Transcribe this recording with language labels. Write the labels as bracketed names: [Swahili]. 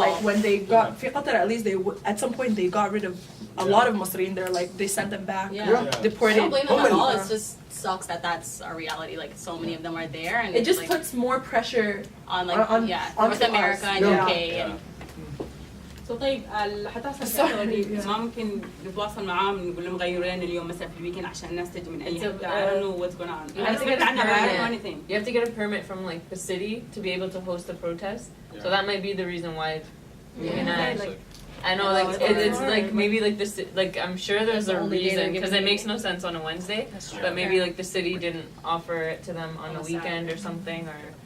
[English] Like when they got في قطر at least they at some point they got rid of a lot of Muslims there like they sent them back deported. I don't blame them at all. It just sucks that that's our reality. Like so many of them are there, and it just like, puts more pressure on like North America and UK and. [Arabic] طيب حتحصل في ما ممكن نتواصل معاهم نقول لهم غيروا لنا اليوم مثلا في الويكند عشان الناس تجي من اي حته. [English] I don't know what's going on. I don't know anything. You have to get a permit from like the city to be able to host a protest. So that might be the reason why. I know, like it's like maybe like this, like I'm sure there's a reason because it makes no sense on a Wednesday. But maybe like the city didn't offer it to them on a weekend or something or.